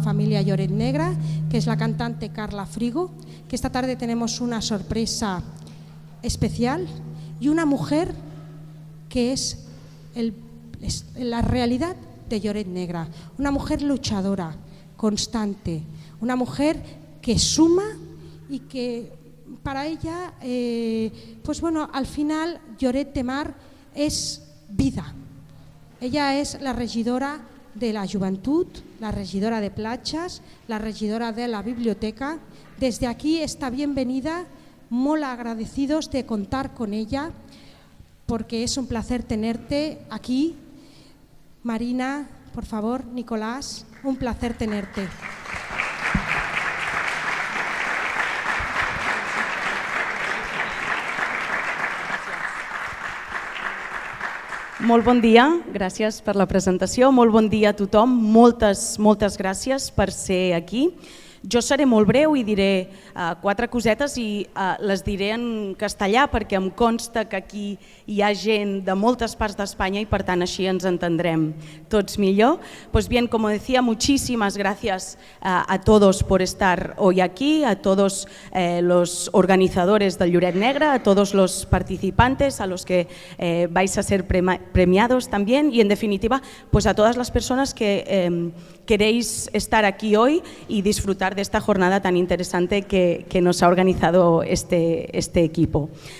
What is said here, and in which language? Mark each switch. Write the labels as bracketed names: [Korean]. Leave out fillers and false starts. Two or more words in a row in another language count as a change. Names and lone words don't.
[Spanish] familia Lloret Negre, que es la cantante Carla Frigo, que esta tarde tenemos una sorpresa especial, y una mujer que es la realidad de Lloret Negre, una mujer luchadora, constante, una mujer que suma y que para ella, al final Lloret de Mar es vida. Ella es la regidora de la joventut, la regidora de platges, la regidora de la biblioteca. Desde aquí esta bienvenida, muy agradecidos de contar con ella, porque es un placer tenerte aquí. Marina, por favor, Nicolás, un placer tenerte. [Catalan] Molt bon dia, gràcies per la presentació, molt bon dia a tothom, moltes gràcies per ser aquí. Jo seré molt breu i diré 4 cosetes i les diré en castellà perquè em consta que aquí hi ha gent de moltes parts d'Espanya i per tant així ens entendrem tots millor. [Spanish] Pues bien, como decía, muchísimas gracias a todos por estar hoy aquí, a todos los organizadores del Lloret Negre, a todos los participantes, a los que vais a ser premiados también y en definitiva pues a todas las personas que queréis estar aquí hoy y disfrutar de esta jornada tan interesante que nos ha organizado este equipo.